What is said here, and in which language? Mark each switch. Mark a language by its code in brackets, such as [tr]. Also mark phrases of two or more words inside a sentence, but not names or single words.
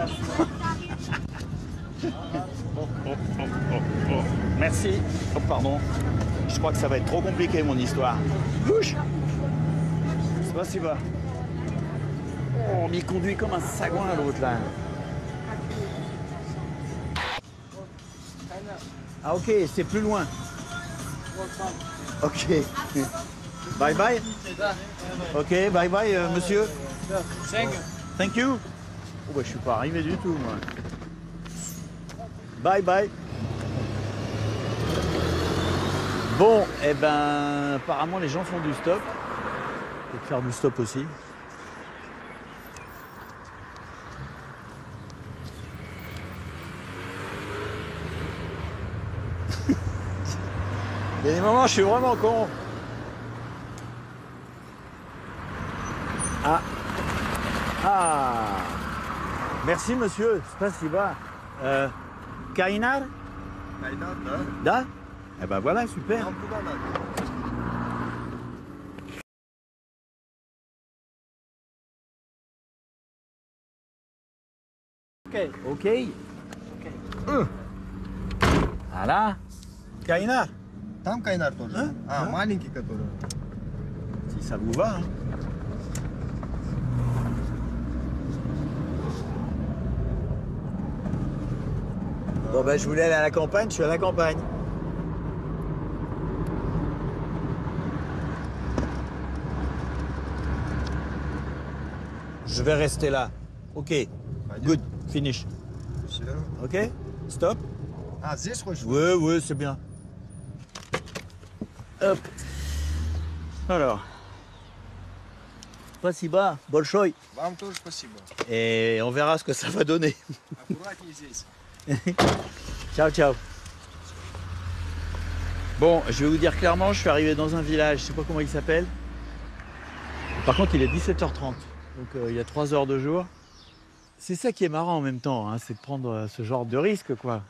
[fr] Merci. Oh, pardon. Je crois que ça va être trop compliqué, mon histoire. Bouge. C'est pas si bas. Oh, on m'y conduit comme un sagouin, l'autre, là. Ah, ok, c'est plus loin. [en] Ok. Bye bye. Ok, bye bye, monsieur. Thank you. [fr] Oh, bah, je suis pas arrivé du tout, moi. [en] Bye bye. [fr] Bon, eh ben, apparemment, les gens font du stop. Je vais faire du stop aussi. Il y a des moments, je suis vraiment con. Ah. Ah. Merci, monsieur. C'est pas si bas. Kainar? Da? Eh ben voilà, super. Ok. Voilà. Kainar. [ru] Там Кайнар тоже. Маленький который. [fr] Si ça vous va. Hein. Bon ben je voulais aller à la campagne, je suis à la campagne. Je vais rester là. [en] Ok. Good. Finish. Ok. Stop. [ru] Ah, здесь хочешь? [fr] Oui, oui, c'est bien. Hop. Alors. [ru] Спасибо. Большой. Вам тоже спасибо. [fr] Et on verra ce que ça va donner. [ru] Аккуратнее здесь. [it] Ciao, ciao. [fr] Bon, je vais vous dire clairement, je suis arrivé dans un village, je sais pas comment il s'appelle. Par contre, il est 17h30, donc il y a 3 heures de jour. C'est ça qui est marrant en même temps, hein, c'est de prendre ce genre de risque, quoi.